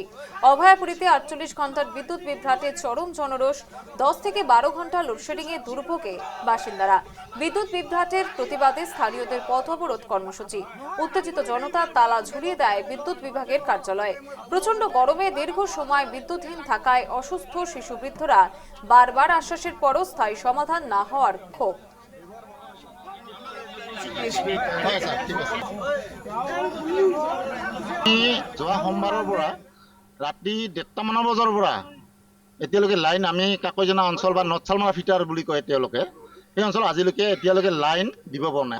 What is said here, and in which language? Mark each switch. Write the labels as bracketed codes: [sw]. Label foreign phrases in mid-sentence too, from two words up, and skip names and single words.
[bn] অভয়াপুরীতে 48 ঘন্টার বিদ্যুৎ বিভ্রাটের চরম জনরোষ, 10 থেকে 12 ঘন্টা লোডশেডিংয়ে দুর্ভোগে বাসিন্দারা। বিদ্যুৎ বিভ্রাটের প্রতিবাদে স্থানীয়দের পথ অবরোধ কর্মসূচি। উত্তেজিত জনতা তালা ঝুলিয়ে দেয় বিদ্যুৎ বিভাগের কার্যালয়ে। প্রচন্ড গরমে দীর্ঘ সময় বিদ্যুৎহীন থাকায় অসুস্থ শিশু বৃদ্ধরা বারবার আশ্বাসের পরও স্থায়ী সমাধান না হওয়ার ক্ষোভ। [as] যোৱা সোমবাৰৰ পৰা ৰাতি 1:30 মান বজাৰ পৰা এতিয়ালৈকে লাইন, আমি কাকৈজনা অঞ্চল বা নৰ্থ চালমাৰা ফিটাৰ বুলি কয় তেওঁলোকে, সেই অঞ্চলত আজিলৈকে এতিয়ালৈকে লাইন দিব পৰা নাই।